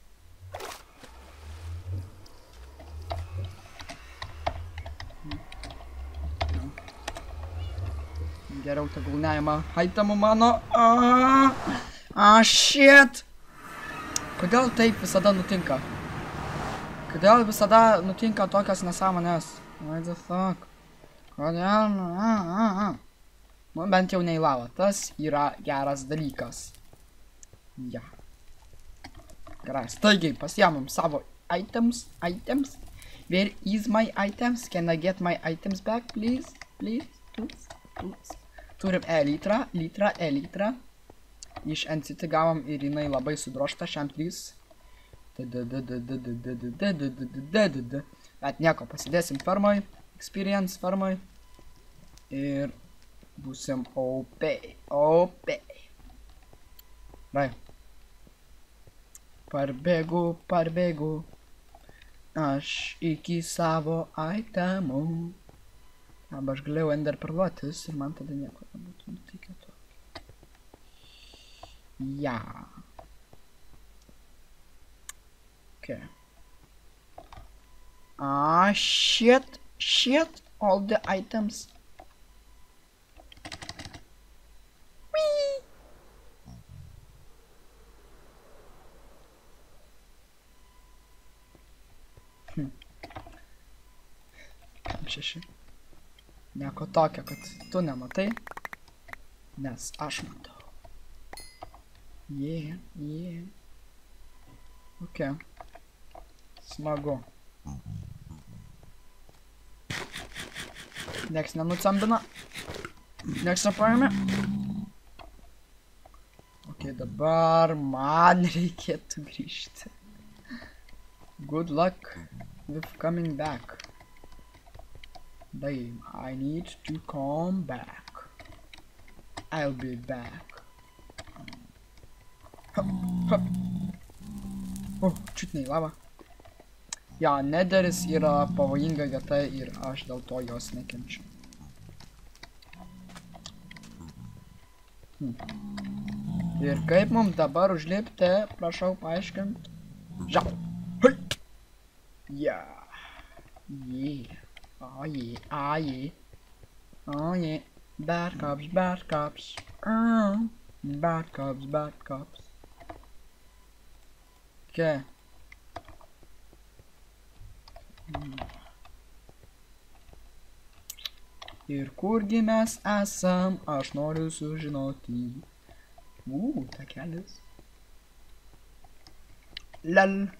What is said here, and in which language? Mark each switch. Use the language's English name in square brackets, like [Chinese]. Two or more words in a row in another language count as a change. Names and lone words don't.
[Lithuanian] Geriau tegul neima itemų mano. [English] Shit. [Lithuanian] Kodėl taip visada nutinka? Kodėl visada nutinka tokias nesąmonės? [English] What the fuck? [Lithuanian] Kodėl? Nu, bent jau neįlavo. Tas yra geras dalykas. Ja. Gerai, staigiai pasiemam savo items. [English] Where is my items? Can I get my items back, please? Please. [Lithuanian] Turim litrą. Iš NCT gavom ir jinai labai sudrošta šiam 3. Bet nieko, pasidėsim fermoj, experience fermoj ir būsim OP. Rai. Parbėgu aš iki savo itemų. Arba aš galėjau ender parduotis ir man tada nieko nebūtų nutikę to. Ja. Okay. [English] Ah, shit. Shit. All the items. Whee! [Lithuanian] Kam 6. Nieko tokio, kad tu nematai. Nes aš matau. Yeah. Okay. Smagu. Nieks nenucambina. Nieks nepaėmė. Ok, dabar man reikėtų grįžti. [English] Good luck with coming back. Babe, I need to come back. I'll be back. [Lithuanian] Čiut ne į lavą. Ja, Nederis yra pavojinga vieta ir aš dėl to jos nekenčiu. Ir kaip mums dabar užlipti, prašau paaiškint. Žau. Hei. [English] Yeah. Oh yeah. Bad cops. Bad cops. Okay. [Lithuanian] Ir kurgi mes esam, aš noriu sužinoti. Takelis. Lel.